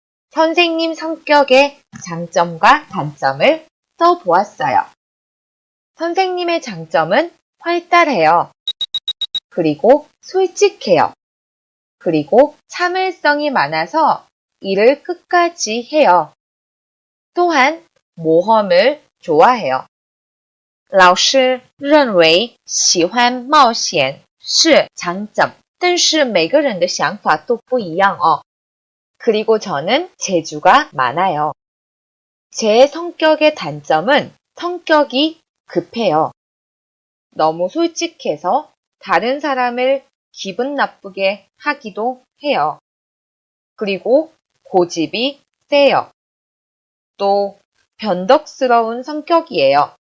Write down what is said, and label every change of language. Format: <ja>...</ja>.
<ko>선생님 성격의 장점과 단점을 써 보았어요. 선생님의 장점은 활달해요. 그리고 솔직해요. 그리고 참을성이 많아서 일을 끝까지 해요. 또한 모험을 좋아해요.</ko> <zh>老师认为喜欢冒险是长점，但是每个人的想法都不一样哦。</zh> <ko>그리고 저는 재주가 많아요. 제 성격의 단점은 성격이 급해요. 너무 솔직해서 다른 사람을 기분 나쁘게 하기도 해요. 그리고 고집이 세요. 또 변덕스러운 성격이에요.</ko>